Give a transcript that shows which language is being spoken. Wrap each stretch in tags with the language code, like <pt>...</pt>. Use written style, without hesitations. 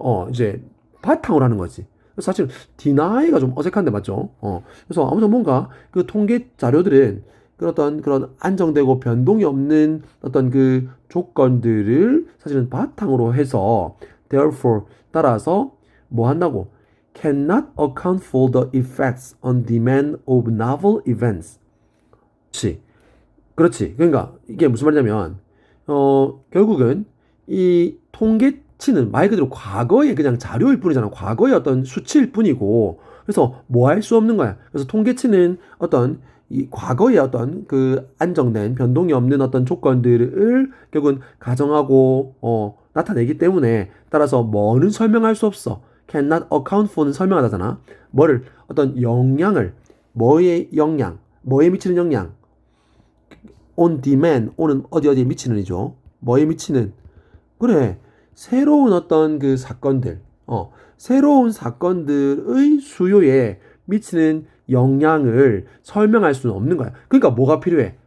<ko>이제 바탕으로 하는 거지. 사실 디나이가 좀 어색한데 맞죠? 그래서 아무튼 뭔가 그 통계 자료들은 그런 안정되고 변동이 없는 어떤 그 조건들을 사실은 바탕으로 해서 therefore 따라서 뭐 한다고?</ko> <en>cannot account for the effects on demand of novel events.</en> <ko>그렇지. 그러니까 이게 무슨 말이냐면 결국은 이 통계치는 말 그대로 과거의 그냥 자료일 뿐이잖아. 과거의 어떤 수치일 뿐이고 그래서 뭐 할 수 없는 거야. 그래서 통계치는 어떤 이 과거의 어떤 그 안정된 변동이 없는 어떤 조건들을 결국은 가정하고 나타내기 때문에 따라서 뭐는 설명할 수 없어.</ko> <en>cannot account for</en> <ko>는 설명하다잖아. 뭐를 어떤 영향을 뭐의 영향, 뭐에 미치는 영향.</ko> <en>on demand, on</en> <ko>은 어디에 미치는 이죠. 뭐에 미치는 그래. 새로운 어떤 그 사건들, 새로운 사건들의 수요에 미치는 영향을 설명할 수는 없는 거야. 그러니까 뭐가 필요해?</ko>